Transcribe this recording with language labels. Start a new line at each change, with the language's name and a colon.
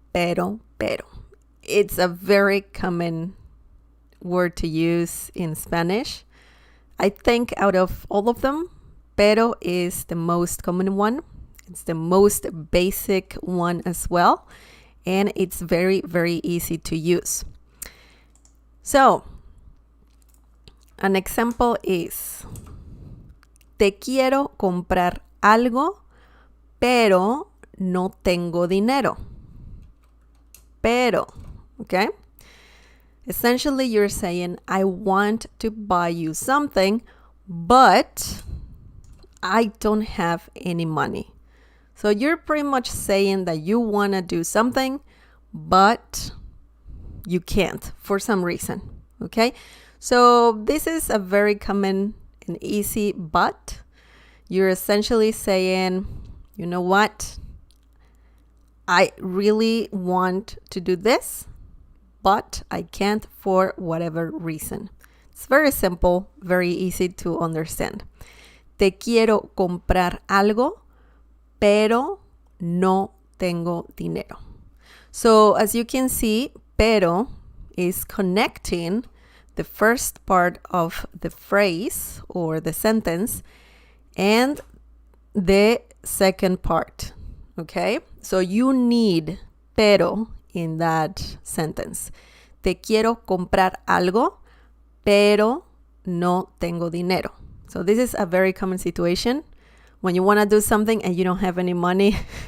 English: It's a very common word to use in Spanish. I think out of all of them, pero is the most common one. It's the most basic one as well. And it's very, very easy to use. So, an example is,
Spanish: te quiero comprar algo, pero no tengo dinero.
English: Pero, okay? Essentially, you're saying, I want to buy you something, but I don't have any money. So you're pretty much saying that you want to do something, but you can't for some reason, okay? So this is a very common and easy but. You're essentially saying, you know what? I really want to do this, but I can't for whatever reason. It's very simple, very easy to understand.
Spanish: Te quiero comprar algo, pero no tengo dinero.
English: So as you can see, pero is connecting the first part of the phrase or the sentence and the second part, okay? So you need pero in that sentence.
Spanish: Te quiero comprar algo, pero no tengo dinero.
English: So this is a very common situation when you want to do something and you don't have any money.